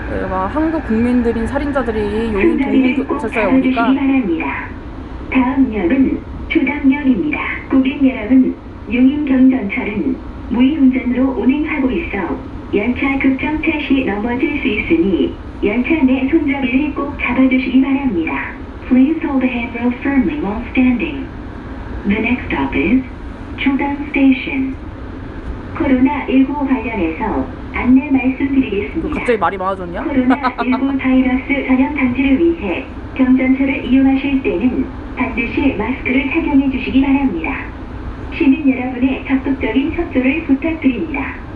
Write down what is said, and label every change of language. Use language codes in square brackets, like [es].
[ko] 막 한국 국민들인 살인자들이 용인 동부경찰서에 오니까. 다음 역은 초당역입니다. 고객 여러분, 용인 경전철은 무의운전으로 운행하고 있어 연차 급정차 시 넘어질 수 있으니 연차 내 손잡이를 꼭 잡아주시기 바랍니다. [en] Please hold the handrail firmly while standing. The next stop is 초당 Station. [ko] 코로나19 관련해서 안내 말씀드리겠습니다. 갑자기 말이 많아졌냐? 코로나19 바이러스 전염 방지를 위해 경전철을 이용하실 때는 반드시 마스크를 착용해 주시기 바랍니다. 시민 여러분의 적극적인 협조를 부탁드립니다.